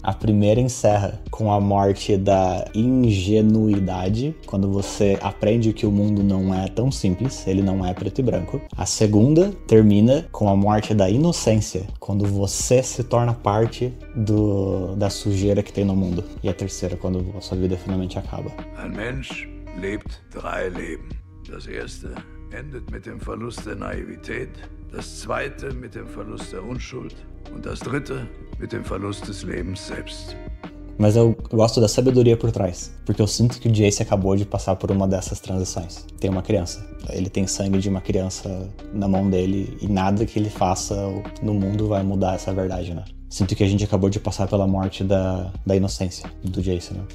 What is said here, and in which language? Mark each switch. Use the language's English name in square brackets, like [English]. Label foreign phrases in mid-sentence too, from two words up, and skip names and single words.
[Portuguese] A primeira encerra com a morte da ingenuidade, quando você aprende que o mundo não é tão simples, ele não é preto e branco. A segunda termina com a morte da inocência, quando você se torna parte da sujeira que tem no mundo. E a terceira, quando a sua vida finalmente acaba. [German] Ein Mensch lebt 3 Leben. Das erste endet mit dem Verlust der Naivität, das zweite mit dem Verlust der Unschuld und das dritte mit dem Verlust des Lebens selbst. [Portuguese] Mas eu gosto da sabedoria por trás, porque eu sinto que o Jace acabou de passar por uma dessas transições. Tem uma criança, ele tem sangue de uma criança na mão dele e nada que ele faça no mundo vai mudar essa verdade, né? Sinto que a gente acabou de passar pela morte da inocência do Jace, né?